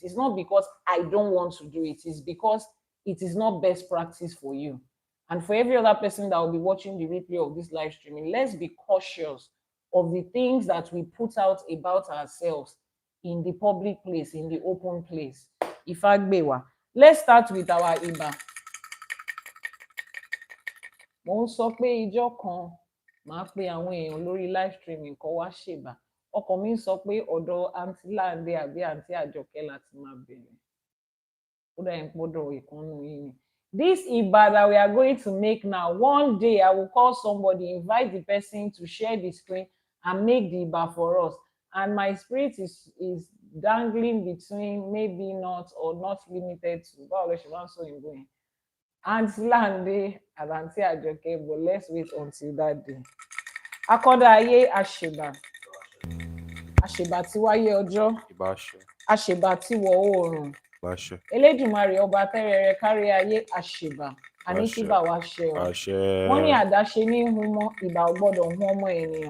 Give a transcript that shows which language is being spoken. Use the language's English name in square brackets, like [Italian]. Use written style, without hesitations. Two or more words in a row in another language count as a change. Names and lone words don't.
[English] It's not because I don't want to do it. It's because it is not best practice for you. And for every other person that will be watching the replay of this live streaming, let's be cautious of the things that we put out about ourselves in the public place, in the open place. Ifagbewa. Let's start with our Iba. [Yoruba] Mo ń sọ pé ìjọ́ kan màá pe àwọn èèyàn lórí [English] live streaming [Yoruba] kan wá ṣèbà. Ọkàn mi ń sọ pé ọ̀dọ̀ àǹtí Láńdé àbí àǹtí Àjọkẹ́ láti máa bẹ̀rẹ̀. Ó dà ń pọ́dọ̀ ìkànnù yìí ni. [English] This Iba that we are going to make now, one day I will call somebody, invite the person to share the screen and make the Iba for us. And my spirit is dangling between maybe not or not limited to. [Yoruba] Báwo lè ṣe máa ń sọ ìbò yẹn? [English] Aunty Lande and Aunty Ajoke, but let's wait until that day. [Yoruba] Akọ́dá ayé àṣèbà. Àṣèbà tí wáyé ọjọ́. Àṣèbà tí wọ̀ oòrùn. Elédùmarè ọba tẹ́rẹrẹ kárí ayé àṣèbà. Àní kí bá wa ṣe o. Wọ́n ní àdáṣe ní hun mọ́, ìbà ò gbọ́dọ̀ hun ọmọ ènìyàn.